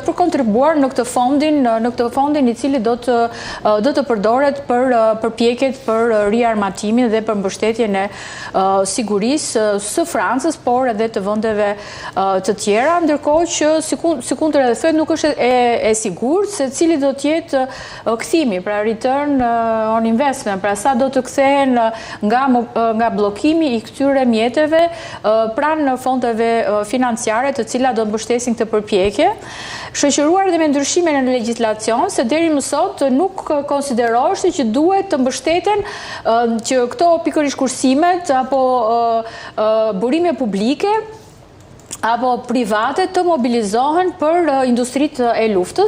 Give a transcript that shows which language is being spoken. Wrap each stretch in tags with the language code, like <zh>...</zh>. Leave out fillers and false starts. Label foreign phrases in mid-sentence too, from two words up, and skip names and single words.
<sq>kontribuar në këtë fondin I cili do të përdoret për përpjekjet për riarmatimin dhe për mbështetjen e sigurisë së Francës, por edhe të vendeve të tjera, ndërkohë që sikundër edhe thotë nuk është e sigurt se cili do të jetë kthimi, pra</sq> <en>return on investment,</en> <sq>pra sa do të kthehen nga bllokimi I këtyre mjeteve pranë fondeve financiare të cilat do të mbështesin këtë përpjekje, shoqëruar dhe me ndryshime në legjislacion, se deri më sot nuk konsiderohej që duhet të mbështeten që këto pikërisht kursimet apo burime publike apo private të mobilizohen për industritë e luftës.</sq>